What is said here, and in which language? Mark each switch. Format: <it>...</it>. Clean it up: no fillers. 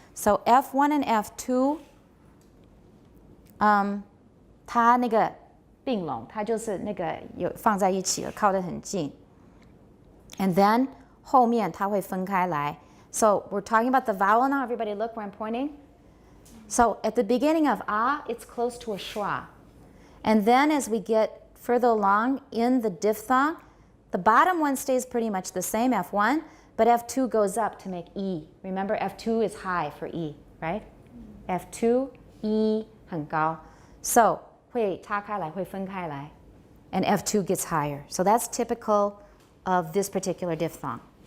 <en>So F1 and F2,</en> <zh>它那个并拢，它就是那个有放在一起了，靠得很近。</zh> <en>And then</en> <zh>后面它会分开来。</zh> <en>So we're talking about the vowel now. Everybody look where I'm pointing. So at the beginning of ah, it's close to a schwa. And then as we get further along in the diphthong, the bottom one stays pretty much the same, F1, but F2 goes up to make E. Remember, F2 is high for E, right?</en> <zh>F2, E 很高. So 会岔开来，会分开来.</zh> <en>And F2 gets higher. So that's typical of this particular diphthong.</en>